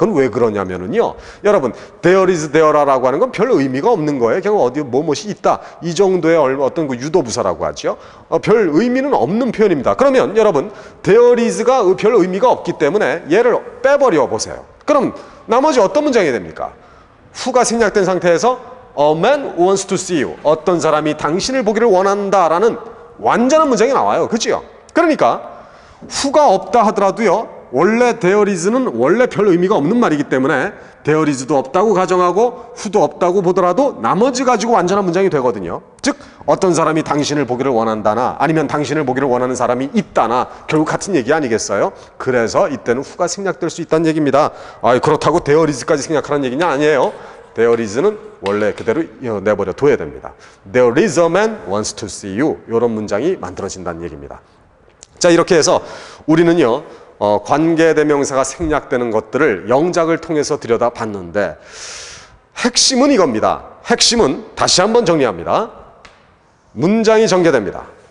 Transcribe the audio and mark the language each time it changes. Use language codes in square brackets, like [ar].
[ko] 그건 왜 그러냐면은요. 여러분, [en] there is there [ko] 라고 하는 건 별 의미가 없는 거예요. 그냥 어디 뭐뭇이 있다. 이 정도의 어떤 그 유도부사라고 하죠. 별 의미는 없는 표현입니다. 그러면 여러분, there is가 별 의미가 없기 때문에 얘를 빼버려 보세요. 그럼 나머지 어떤 문장이 됩니까? 후가 생략된 상태에서 [en] a man wants to see you. [ko] 어떤 사람이 당신을 보기를 원한다라는 완전한 문장이 나와요. 그죠? 그러니까 후가 없다 하더라도요. 원래 there is는 원래 별 의미가 없는 말이기 때문에 there is도 없다고 가정하고 후도 없다고 보더라도 나머지 가지고 완전한 문장이 되거든요. 즉 어떤 사람이 당신을 보기를 원한다나 아니면 당신을 보기를 원하는 사람이 있다나 결국 같은 얘기 아니겠어요? 그래서 이때는 후가 생략될 수 있다는 얘기입니다. 그렇다고 there is까지 생략하라는 얘기냐? 아니에요. there is는 원래 그대로 내버려 둬야 됩니다. [en] There is a man wants to see you. [ko] 이런 문장이 만들어진다는 얘기입니다. 자, 이렇게 해서 우리는요, 관계대명사가 생략되는 것들을 영작을 통해서 들여다봤는데 핵심은 이겁니다. 핵심은 다시 한번 정리합니다. 문장이 전개됩니다.